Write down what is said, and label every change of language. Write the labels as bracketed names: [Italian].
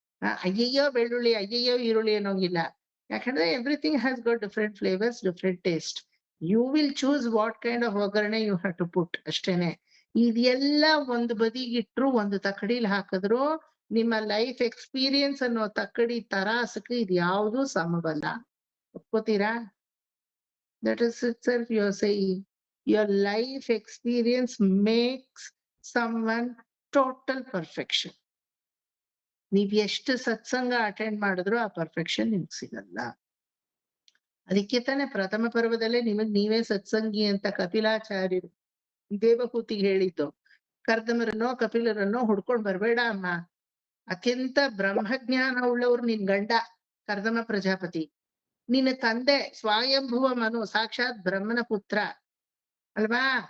[Kannada] ಅಯ್ಯಯ್ಯೋ ಬೆಳ್ಳುಳ್ಳಿ, ಅಯ್ಯಯ್ಯೋ ಈರುಳ್ಳಿ ಅನ್ನೋಂಗಿಲ್ಲ. ಯಾಕಂದ್ರೆ [English] Everything has got different flavours, different taste. You will choose what kind of ಒಗ್ಗರಣೆ you have to put ಅಷ್ಟೇನೆ. [Kannada] ಇದೆಲ್ಲ ಒಂದು ಬದಿಗಿಟ್ರು, ಒಂದು ತಕಡಿಲಿ ಹಾಕಿದ್ರು, ನಿಮ್ಮ ಲೈಫ್ ಎಕ್ಸ್ಪೀರಿಯನ್ಸ್ ಅನ್ನೋ ತಕ್ಕಡಿ ತರಾಸಕ್ಕೆ ಇದು ಯಾವ್ದು ಸಮವಲ್ಲ. ಒಪ್ಕೋತೀರಾ? [English] That is itself you are saying. Your life experience makes someone total perfection. [Kannada] ನೀವ್ ಎಷ್ಟು ಸತ್ಸಂಗ ಅಟೆಂಡ್ ಮಾಡಿದ್ರು ಆ ಪರ್ಫೆಕ್ಷನ್ ನಿಮ್ಗೆ ಸಿಗಲ್ಲ. ಅದಕ್ಕೆ ತಾನೆ ಪ್ರಥಮ ಪರ್ವದಲ್ಲೇ ನಿಮಗ್ ನೀವೇ ಸತ್ಸಂಗಿ ಅಂತ ಕಪಿಲಾಚಾರ್ಯರು ದೇವಹೂತಿಗೆ ಹೇಳಿದ್ದು. ಕರ್ದಮರನ್ನೋ ಕಪಿಲರನ್ನೋ ಹುಡ್ಕೊಂಡ್ ಬರ್ಬೇಡ ಅಮ್ಮ, ಅತ್ಯಂತ ಬ್ರಹ್ಮಜ್ಞಾನ ಉಳ್ಳವ್ರು ನಿನ್ ಗಂಡ ಕರ್ದಮ ಪ್ರಜಾಪತಿ, ನಿನ್ನ ತಂದೆ ಸ್ವಯಂಭುವ ಮನು ಸಾಕ್ಷಾತ್ ಬ್ರಹ್ಮನ ಪುತ್ರ ಅಲ್ವಾ?